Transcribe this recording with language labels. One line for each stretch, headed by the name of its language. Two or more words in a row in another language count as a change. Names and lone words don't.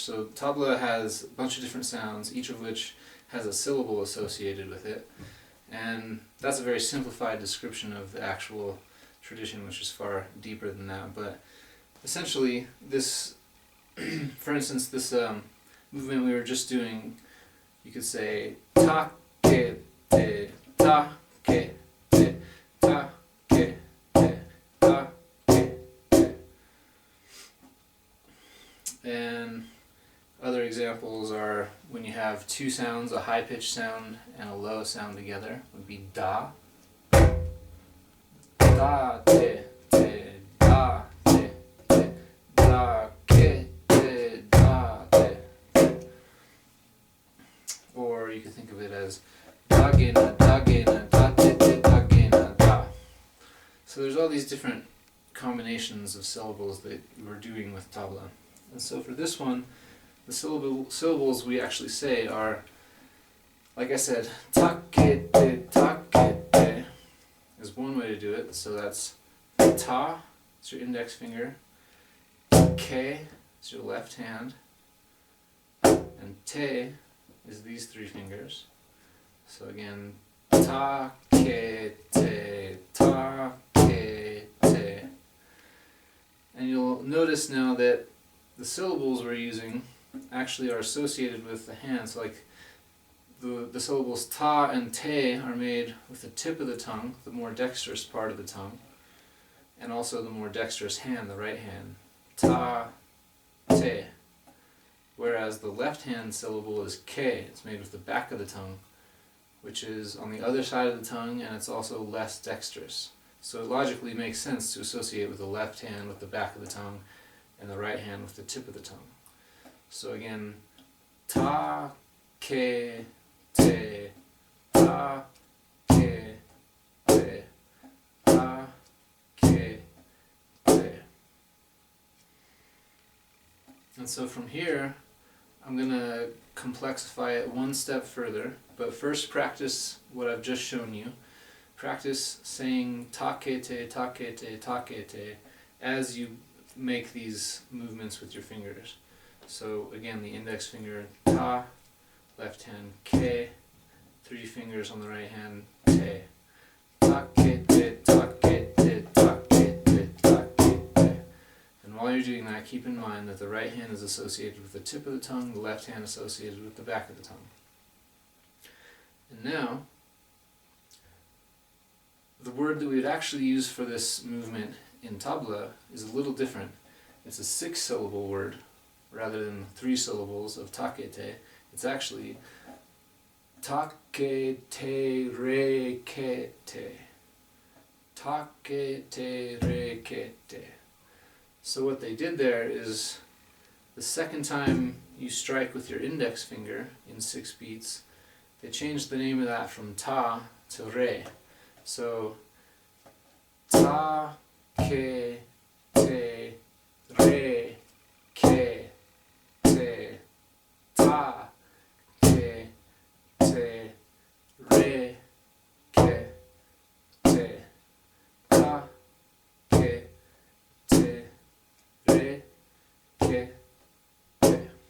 English: So Tabla has a bunch of different sounds, each of which has a syllable associated with it, and that's a very simplified description of the actual tradition, which is far deeper than that. But essentially, this, for instance, this movement we were just doing, you could say ta ke te ta ke te ta ke te ta ke te. And other examples are when you have two sounds, a high pitched sound and a low sound together, would be da. Da te te da te te da ke te da te te. Or you could think of it as da ge na da te te da ge na da. So there's all these different combinations of syllables that we're doing with Tabla. And so for this one, the syllables we actually say are, like I said, ta ke te is one way to do it. So that's ta, it's your index finger, ke is your left hand, and te is these three fingers. So again, ta ke te, ta ke te. And you'll notice now that the syllables we're using actually are associated with the hands. So like the syllables ta and te are made with the tip of the tongue, the more dexterous part of the tongue, and also the more dexterous hand, the right hand. Ta, te. Whereas the left hand syllable is ke, it's made with the back of the tongue, which is on the other side of the tongue, and it's also less dexterous. So it logically makes sense to associate with the left hand with the back of the tongue, and the right hand with the tip of the tongue. So again, ta, ke, te, ta, ke, te, ta, ke, te. And so from here, I'm going to complexify it one step further, but first practice what I've just shown you. Practice saying ta ke te, ta ke te, ta ke te as you make these movements with your fingers. So again, the index finger ta, left hand ke, three fingers on the right hand te. Ta ke te, ta ke te, ta ke te, ta ke te. And while you're doing that, keep in mind that the right hand is associated with the tip of the tongue, the left hand associated with the back of the tongue. And now, the word that we would actually use for this movement in Tabla is a little different. It's a 6-syllable word rather than 3 syllables of ta ke te. It's actually ta ke te re ke te. Ta ke te re ke te. So what they did there is the second time you strike with your index finger in 6 beats, they changed the name of that from ta to re. So ta ke te re ke te ta ke te re ke te ta ke te re ke te.